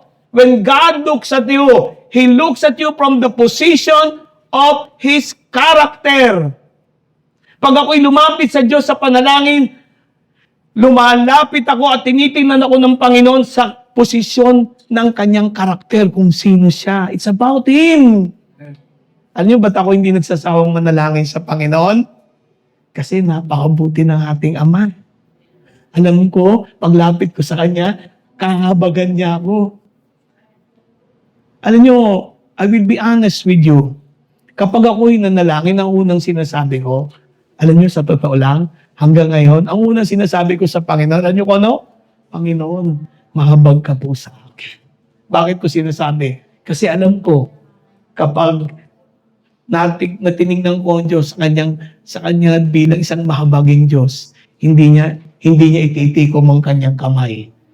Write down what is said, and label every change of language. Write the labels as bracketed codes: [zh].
[en] When God looks at you, He looks at you from the position of His character. [tl] Pag ako'y lumapit sa Diyos sa panalangin, lumalapit ako at tinitingnan ako ng Panginoon sa posisyon ng kanyang karakter, kung sino siya. [en] It's about Him. [tl] Alam niyo ba't ako hindi nagsasawang manalangin sa Panginoon? Kasi napakabuti ng ating Ama. Alam ko, paglapit ko sa Kanya, kahabagan niya ako. Alam niyo, [en] I will be honest with you. [tl] Kapag ako'y nanalangin, ang unang sinasabi ko, alam niyo, sa totoo lang, hanggang ngayon, ang unang sinasabi ko sa Panginoon, alam niyo ko ano? Panginoon, mahabag ka po sa akin. Bakit ko sinasabi? Kasi alam ko, kapag natinignan ko ang Diyos sa kanya bilang isang mahabaging Diyos, hindi niya ititikom ang kanyang kamay.